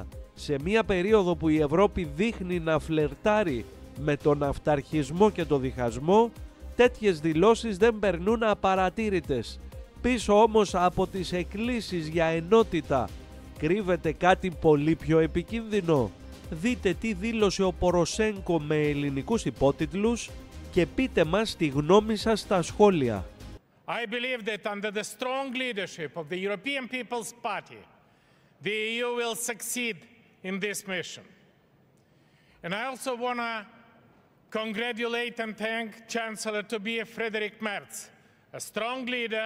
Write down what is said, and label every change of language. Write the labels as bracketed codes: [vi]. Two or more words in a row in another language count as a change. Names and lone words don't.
[el] Σε μια περίοδο που η Ευρώπη δείχνει να φλερτάρει με τον αυταρχισμό και τον διχασμό, τέτοιες δηλώσεις δεν περνούν απαρατήρητες. Πίσω όμως από τις εκκλήσεις για ενότητα κρύβεται κάτι πολύ πιο επικίνδυνο. Δείτε τι δήλωσε ο Ποροσένκο με ελληνικούς υπότιτλους και πείτε μας τη γνώμη σας στα σχόλια. [en] I believe that under the strong leadership of the European People's Party, the EU will succeed in this mission. And I also want to congratulate and thank Chancellor Tobias Friedrich Merz, a strong leader.